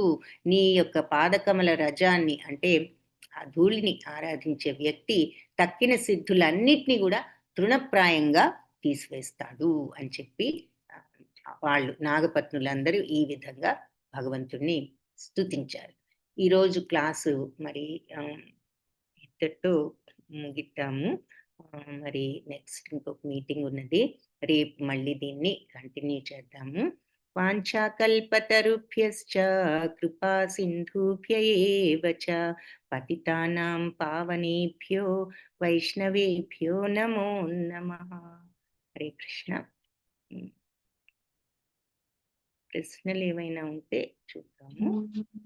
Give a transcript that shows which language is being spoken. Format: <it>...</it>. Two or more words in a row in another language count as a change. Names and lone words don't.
<te>నీ యొక్క పాదకమల రజాన్ని అంటే ఆ ధూళిని ఆరాధించే వ్యక్తి తక్కిన సిద్ధులన్నిటినీ కూడా తృణప్రాయంగా తీసివేస్తాడు అని చెప్పి వాళ్ళు నాగపత్నులందరూ ఈ విధంగా భగవంతుణ్ణి స్తుతించారు. ఈరోజు క్లాసు మరి ఇంతటితో ముగిద్దాము. మరి నెక్స్ట్ ఇంకొక మీటింగ్ ఉన్నది, రేపు మళ్ళీ దీన్ని కంటిన్యూ చేద్దాము.</te> <sa>వాంఛాకల్పతరుభ్యశ్చ కృపా సింధుభ్య ఏవ చ పతితానాం పావనేభ్యో వైష్ణవేభ్యో నమో నమః.</sa> <te>హరే కృష్ణ. ప్రశ్నలు ఏమైనా ఉంటే చూద్దాము.</te>